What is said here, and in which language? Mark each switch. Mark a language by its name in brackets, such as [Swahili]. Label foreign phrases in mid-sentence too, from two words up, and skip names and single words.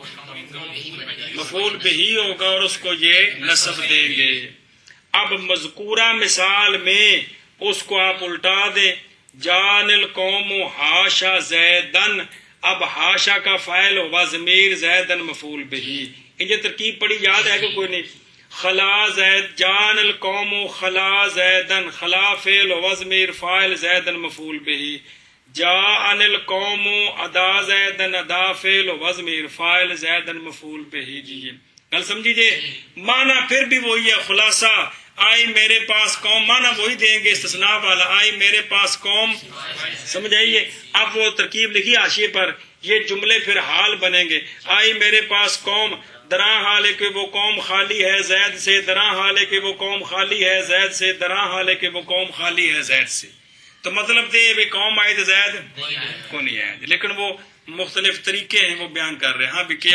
[Urdu] مفعول بھی ہوگا اور اس کو یہ نصب دیں گے اب مذکورہ مثال میں اس کو آپ الٹا دیں [Arabic] جان القوم حاشا زیدن [Urdu] اب حاشا کا فاعل ہوا ضمیر زیدن مفعول بھی یہ ترکیب پڑی یاد ہے کہ کوئی نہیں [Arabic] خلا زید جان القوم خلا زیدن خلا فعل و ضمیر فاعل زیدن مفعول به جاء القوم ادا زیدن ادا فعل و ضمیر فاعل زیدن مفعول به [Urdu] جی گل سمجھیے معنی پھر بھی وہی ہے خلاصہ آئی میرے پاس قوم معنی وہی دیں گے استثناء والا آئی میرے پاس قوم سمجھ آئیے اب وہ ترکیب لکھی حاشیے پر یہ جملے پھر حال بنیں گے آئی میرے پاس قوم دراں حال ہے کہ وہ قوم خالی ہے زید سے دراں حال ہے کہ وہ قوم خالی ہے زید سے دراں حال ہے کہ وہ قوم خالی ہے زید سے تو مطلب دے وہ قوم آئی تو زید کو نہیں ہے لیکن وہ مختلف طریقے ہیں وہ بیان کر رہے ہیں ہاں بھی کیا